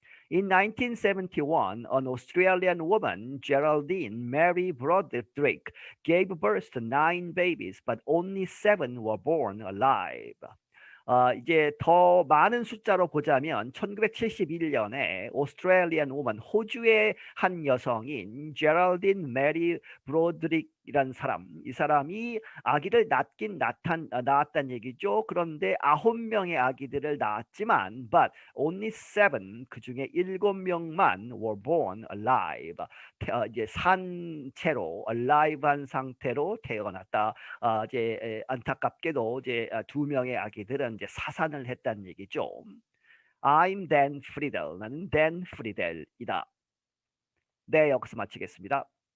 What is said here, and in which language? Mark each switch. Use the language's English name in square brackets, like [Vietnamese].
[English] In 1971, an Australian woman, Geraldine Mary Broderick, gave birth to 9 babies, but only 7 were born alive. [Korean] 이제 더 많은 숫자로 보자면 1971년에 오스트레일리안 우먼 호주의 한 여성인 제럴딘 메리 브로드릭이라는 사람 이 사람이 아기를 낳았다는 얘기죠. 그런데 9명의 아기들을 낳았지만 [English] but only 7 [Korean] 그중에 7명만 [English] were born alive. [Korean] 이제 산 채로 alive한 상태로 태어났다. 이제 안타깝게도 이제 2명의 아기들은 이제 사산을 했다는 얘기죠. [English] I'm Dan Friedel. [Korean] 나는 Dan Friedel이다. 네, 여기서 마치겠습니다.